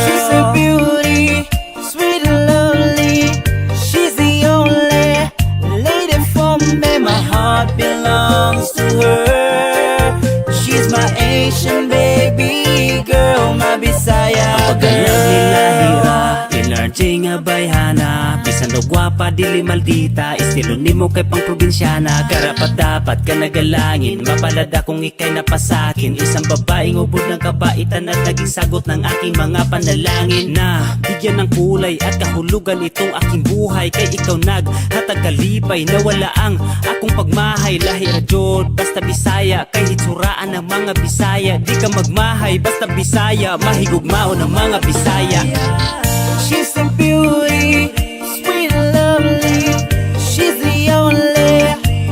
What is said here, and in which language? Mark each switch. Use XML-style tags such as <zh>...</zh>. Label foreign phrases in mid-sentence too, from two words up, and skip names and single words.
<en>She's a beauty, sweet and lovely. She's the only lady for me. My heart belongs to her. She's my Asian baby girl, my Bisaya girl.</en> <ceb>Ilarjay nga bayhana, bisan daw gwapa dili maldita, estilo nimo kay pang probinsyana. Karapat dapat ka nagalangin, mapalada kung ikay napasakin.</ceb> <tl>Isang babaeng ubod ng kabaitan at naging sagot ng aking mga panalangin. Na bigyan ng kulay at kahulugan itong aking buhay,</tl> <ceb>kay ikaw naghatag kalipay na wala ang akong pagmahay. Lahi ra jud basta Bisaya, kay hitsuraan</ceb> <tl>ng mga Bisaya.</tl> <ceb>Di ka magmahay basta Bisaya, mahigugmao</ceb> <tl>ng mga Bisaya.</tl> <en>She's a beauty, sweet and lovely. She's the only</en>